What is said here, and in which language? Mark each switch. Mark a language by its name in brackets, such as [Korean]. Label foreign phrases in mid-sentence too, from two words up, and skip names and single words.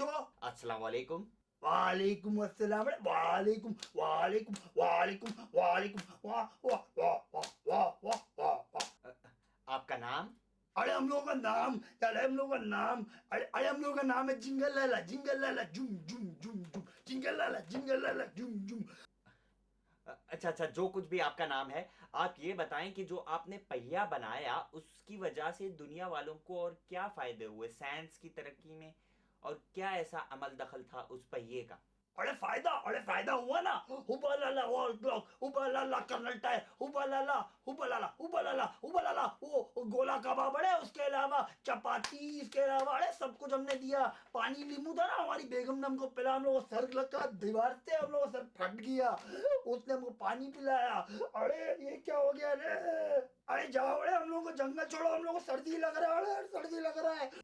[Arabic] السلام عليكم. وعليكم السلام, [Hindi] अरे [Arabic] عليكم عليكم عليكم عليكم [Hindi] वाह वाह वाह वाह वाह वाह वाह वाह। आपका नाम? अरे हम लोगों का नाम, अरे हम लोगों का नाम, अरे हम लोगों का नाम है जिंगल लाला जुम जुम जुम जुम, जिंगल लाला जुम जुम। अच्छा, जो कुछ भी आपका नाम है, आप ये बताएं कि जो आपने पहिया बनाया उसकी वजह से दुनिया वालों को और क्या फायदे हुए साइंस की तरक्की में, और क्या ऐसा अमल दखल था उस पहिए का? अरे फायदा हुआ ना। हुबा लाला वॉल क्लॉक, हुबा लाला कर्नल टायर, हुबा लाला हुबा लाला हुबा लाला हुबा लाला वो गोला कबाब, अरे उसके अलावा चपाती, इसके अलावा अरे सब कुछ हमने दिया। पानी नींबू था ना, हमारी बेगम ने हमको पिला, हम लोग सर लगा दीवार से, हम लोग सर फट गया, उसने हमको पानी पिलाया। अरे ये क्या हो गया रे, अरे जाओ, अरे हम लोग को जंगल छोड़ो, हम लोग को सर्दी लग रहा है, अरे सर्दी लग रहा है।